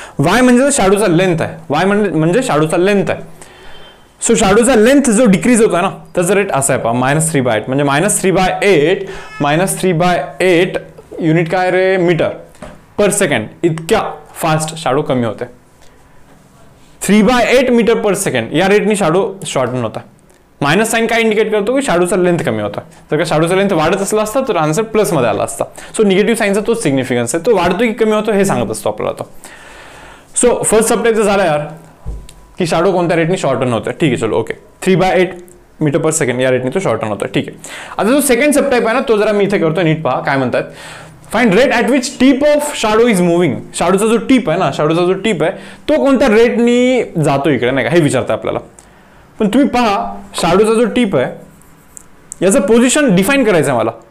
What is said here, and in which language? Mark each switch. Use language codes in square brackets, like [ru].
[mr] Y म्हणजे शाडूचा length आहे. Y म्हणजे शाडूचा लेंथ आहे. सो शाडूचा लेंथ जो डिक्रीज होता ना त्याचा रेट असा आहे पहा, -3/8 म्हणजे -3/8 युनिट काय रे? मीटर पर सेकंड. इतक्या फास्ट शाडू कमी होते. 3/8 मीटर पर सेकंड या रेटनी शाडू शॉर्टन होता. मायनस साइन काय इंडिकेट करतो की शाडूचा लेंथ कमी होता. जर का शाडूचा लेंथ वाढत असला असता तर आन्सर प्लस मध्ये आला असता. सो निगेटिव्ह साइनचा तोच सिग्निफिकन्स आहे. तो वाढतो की कमी होतो हे सांगत असतो आपल्याला तो. सो फर्स्ट सबटाईप झाला यार की शाडो कोणत्या रेटनी शॉर्टन होतं. ठीक आहे, चलो ओके. 3/8 मीटर पर सेकंड या रेटनी तो शॉर्टन होतं. ठीक आहे. आता जो सेकंड सबटाईप आहे ना तो जरा मी इथे करतो, नीट पहा काय म्हणतात. [en] Find rate at which tip of shadow is moving. [mr] शाडोचा जो टीप आहे ना, शाडोचा जो टीप आहे तो कोणत्या रेटनी जातो इकडे, नाही का, हे विचारतं आपल्याला. पण तुम्ही पहा शाडोचा जो टीप आहे याचं पोझिशन डिफाईन करायचं आहे मला.